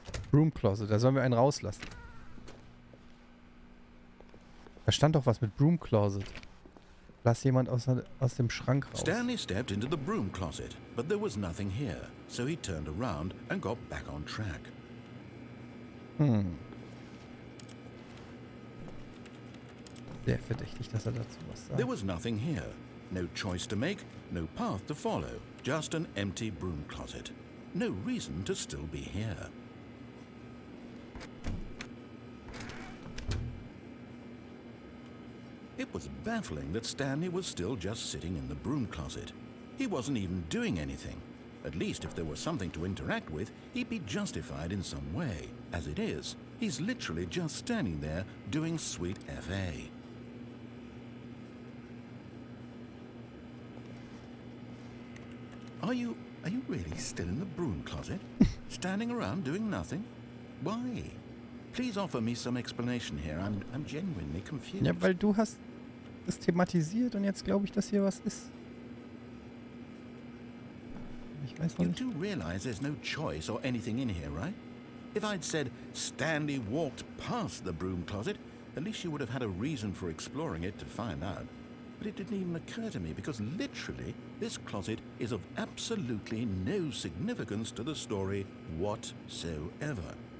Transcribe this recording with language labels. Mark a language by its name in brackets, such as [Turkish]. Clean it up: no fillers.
[German] Broom Closet, da sollen wir einen rauslassen. Da stand doch was mit Broom Closet. Lass jemand aus dem Schrank raus. [English] Stanley stepped into the broom closet, but there was nothing here, so he turned around and got back on track. [German] Sehr verdächtig, dass er dazu was sagt. [English] There was nothing here. No choice to make, no path to follow. Just an empty broom closet. No reason to still be here. It was baffling that Stanley was still just sitting in the broom closet. He wasn't even doing anything. At least if there was something to interact with, he'd be justified in some way. As it is, he's literally just standing there doing sweet FA. Are you really still in the broom closet? Standing around doing nothing? Why? Please offer me some explanation here. I'm genuinely confused. [German] Ja, weil du hast es thematisiert und jetzt glaube ich, dass hier was ist. Ich weiß noch [English] You [German] nicht. [English] do realize there's no choice or anything in here, right? If I'd said Stanley walked past the broom closet, at least you would have had a reason for exploring it to find out. But it didn't even occur to me because literally this closet is of absolutely no significance to the story whatsoever.